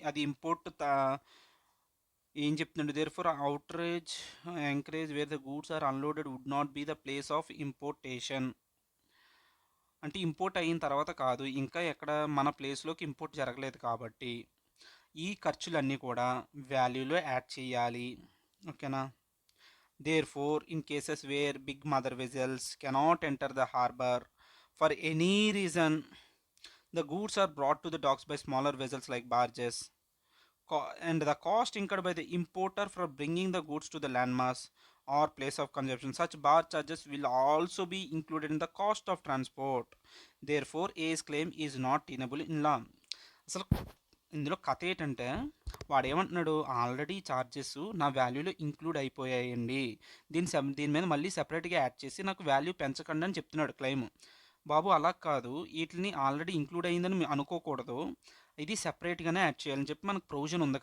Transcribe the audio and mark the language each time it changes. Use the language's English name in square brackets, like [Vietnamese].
[Telugu] అది ఇంపోర్ట్ ఏం చెప్తున్నాడు? [English] Therefore outer anchorage where the goods are unloaded would not be the place of importation. [Telugu] అంటే import అయిన తర్వాత కాదు, ఇంకా ఎక్కడ మన ప్లేస్లోకి ఇంపోర్ట్ జరగలేదు కాబట్టి ఈ ఖర్చులన్నీ కూడా వాల్యూలో యాడ్ చేయాలి. ఓకేనా? [English] Therefore, in cases where big mother vessels cannot enter the harbor for any reason, the goods are brought to the docks by smaller vessels like barges. And the cost incurred by the importer for bringing the goods to the landmass or place of consumption, such bar charges will also be included in the cost of transport. Therefore, A's claim is not tenable in law. [Telugu] అసలు ఇందులో కథ ఏంటంటే వాడు ఏమంటున్నాడు, already charges నా వాల్యూలో include అయిపోయాయండి, దీని మీద మళ్ళీ సెపరేట్గా యాడ్ చేసి నాకు వాల్యూ పెంచకండి అని చెప్తున్నాడు క్లెయిమ్. బాబు అలా కాదు, వీటిని ఆల్రెడీ ఇంక్లూడ్ అయ్యిందని అనుకోకూడదు, ఇది సెపరేట్గానే యాడ్ చేయాలని చెప్పి మనకు ప్రొవిజన్ ఉంది.